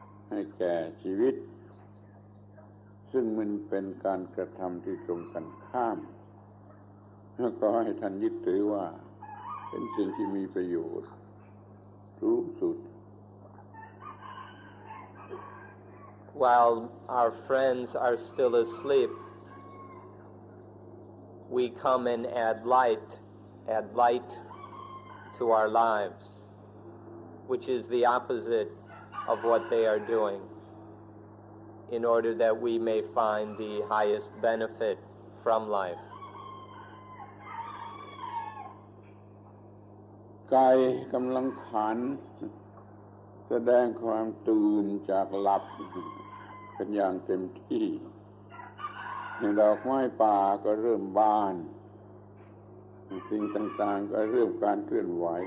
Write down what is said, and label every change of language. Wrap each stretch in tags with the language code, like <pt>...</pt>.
<th>ให้แก่ชีวิตซึ่งมันเป็นการกระทำที่ตรงกันข้ามก็ให้ท่านยึดถือว่าเป็นสิ่งที่มีประโยชน์สูงสุด</th> <en>While our friends are still asleep, we come and add light to our lives, which is the opposite of what they are doing, in order that we may find the highest benefit from life.</en> <th>กายกำลังขันแสดงความตื่นจากหลับเป็นอย่างเต็มที่ดอกไม้ป่าก็เริ่มบานสิ่งต่างๆก็เริ่มการเคลื่อนไหว</th>